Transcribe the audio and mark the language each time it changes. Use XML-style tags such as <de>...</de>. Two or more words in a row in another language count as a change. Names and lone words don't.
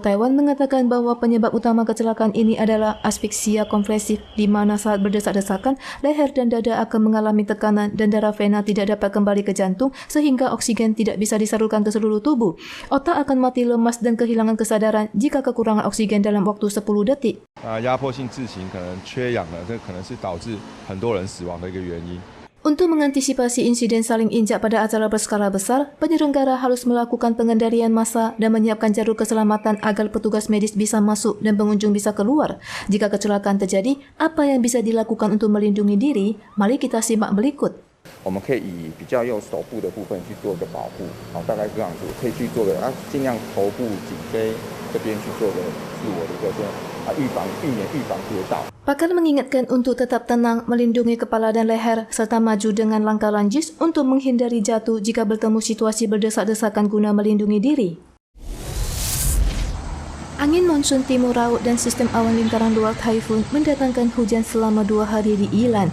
<id>Taiwan mengatakan bahwa penyebab utama kecelakaan ini adalah asfiksia kompresif, di mana saat berdesak-desakan, leher dan dada akan mengalami tekanan dan darah vena tidak dapat kembali ke jantung sehingga oksigen tidak bisa disalurkan ke seluruh tubuh. Otak akan mati lemas dan kehilangan kesadaran jika kekurangan oksigen dalam waktu 10 detik.</id> <zh>压迫性窒息可能缺氧了，这可能是导致很多人死亡的一个原因。</zh> <id>Untuk mengantisipasi insiden saling injak pada acara berskala besar, penyelenggara harus melakukan pengendalian massa dan menyiapkan jalur keselamatan agar petugas medis bisa masuk dan pengunjung bisa keluar. Jika kecelakaan terjadi, apa yang bisa dilakukan untuk melindungi diri? Mari kita simak berikut.</id> <zh>我们可以以比较用手部的部分去做一个保护，大概这样子，可以去做个尽量头部、颈椎这边去做个自我的一个避免预防跌倒。</zh> <id>Pakar mengingatkan untuk tetap tenang, melindungi kepala dan leher, serta maju dengan langkah lanjut untuk menghindari jatuh jika bertemu situasi berdesak-desakan guna melindungi diri. Angin monsun timur laut dan sistem awan lingkaran luar Typhoon mendatangkan hujan selama 2 hari di Ilan.</id>